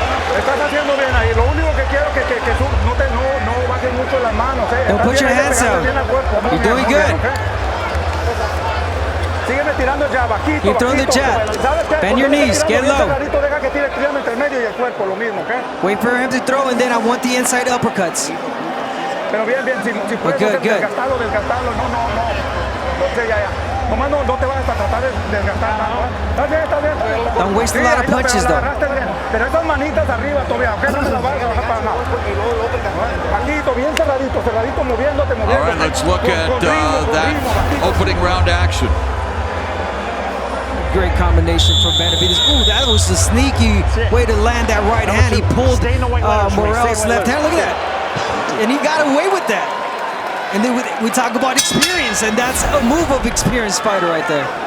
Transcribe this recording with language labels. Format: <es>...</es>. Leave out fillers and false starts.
<es>Estás haciendo bien ahí. Lo único que quiero que no bajes mucho las manos.</es> <en>Don't put your hands out. You're doing good.</en> <es>Sígueme tirando ya, bajito.</es> <en>Keep throwing the jab. Bend your knees. Get low.</en> <es>Deja que tire entre el medio y el cuerpo, lo mismo, ¿ok?</es> <en>Wait for him to throw, and then I want the inside uppercuts.</en> <es>Pero bien, si puedes desgastarlo. No sé, ya. Nomás no te vas a tratar de desgastar nada. Está bien.</es> <en>Don't waste a lot of punches, though.</en> <es>Pero esas manitas arriba todavía, ¿ok? No se las vas a bajar para nada. Bajito, bien cerradito, moviéndote.</es> <en>All right, let's look at that opening round action. Great combination from Benavidez. Ooh, that was a sneaky way to land that right hand. He pulled Morrell's left hand. Look at that. And he got away with that. And then we talk about experience, and that's a move of experienced fighter right there.</en>